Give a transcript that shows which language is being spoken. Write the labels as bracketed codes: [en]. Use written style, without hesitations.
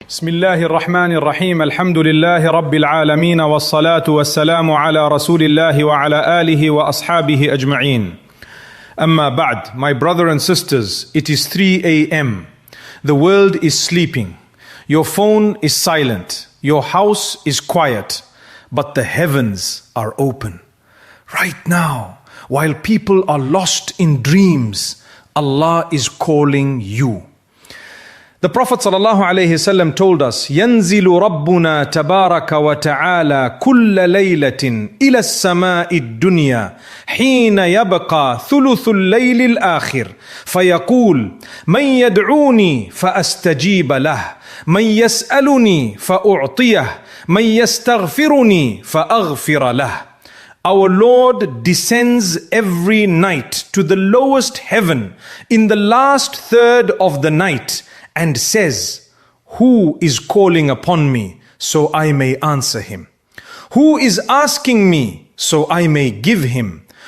[ar] بسم الله الرحمن الرحيم الحمد لله رب العالمين والصلاة والسلام على رسول الله وعلى آله وأصحابه أجمعين. Amma ba'd, [en] my brother and sisters, it is 3 a.m. The world is sleeping. Your phone is silent. Your house is quiet. But the heavens are open. Right now, while people are lost in dreams, Allah is calling you. The Prophet ﷺ told us, [ar] يَنْزِلُ رَبُّنَا تَبَارَكَ وَتَعَالَى كُلَّ لَيْلَةٍ إِلَى السَّمَاءِ الدُّنْيَا حِينَ يَبْقَى ثُلُثُ اللَّيْلِ الْآخِرِ فَيَقُولُ مَنْ يَدْعُونِي فَأَسْتَجِيبَ لَهُ مَنْ يَسْأَلُنِي فَأُعْطِيَهُ مَنْ يَسْتَغْفِرُنِي فَأَغْفِرَ لَهُ. [en] Our Lord descends every night to the lowest heaven in the last third of the night and says, who is calling upon me so I may answer him? Who is asking me so I may give him?